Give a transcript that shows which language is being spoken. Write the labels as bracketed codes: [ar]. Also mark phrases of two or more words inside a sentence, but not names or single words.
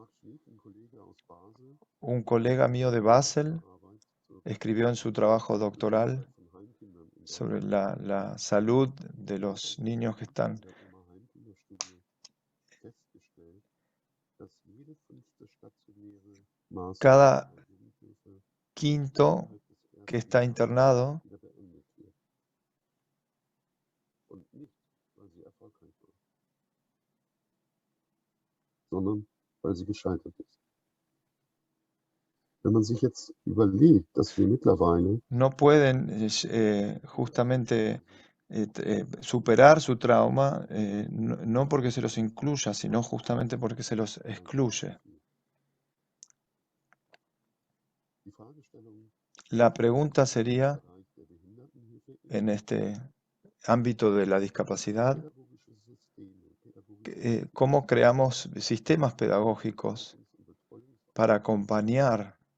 [es] Un colega mío de Basel escribió en su trabajo doctoral sobre la salud de los niños que están. Cada quinto que está internado [de] sondern weil sie gescheitert ist. Wenn man sich jetzt überlegt, dass wir mittlerweile [es] no pueden justamente superar su trauma, no porque se los incluya, sino justamente porque se los excluye. La pregunta sería, en este ámbito de la discapacidad, ¿cómo creamos sistemas pedagógicos para acompañar?